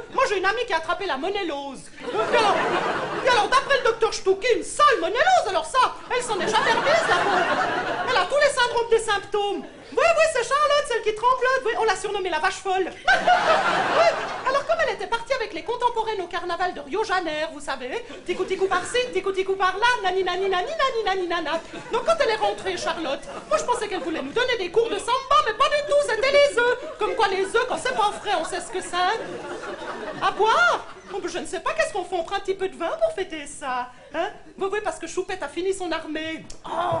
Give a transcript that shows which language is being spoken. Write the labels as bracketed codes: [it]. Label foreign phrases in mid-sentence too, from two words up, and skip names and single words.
[fr] Moi, j'ai une amie qui a attrapé la monélose. Et alors d'après le docteur Stoukin, ça, le monélose, alors ça, elle s'en est jamais remise, la pauvre. Elle a tous les syndromes des symptômes. Oui, c'est Charlotte, celle qui tremblote. Oui, on l'a surnommée la vache folle. Oui, alors comme elle était partie avec les contemporaines au carnaval de Rio Janeiro, vous savez, ticou-ticou par-ci, ticou-ticou par-là, nani-nani-nani-nani-nani-nana. Donc quand elle est rentrée, Charlotte, moi je pensais qu'elle voulait nous donner des cours de samba, mais pas du tout, c'était les œufs. Comme quoi les œufs, quand c'est pas frais, on sait ce que c'est. À boire? Oh, je ne sais pas, qu'est-ce qu'on fait? On prend un petit peu de vin pour fêter ça, hein? Oui, parce que Choupette a fini son armée. Oh!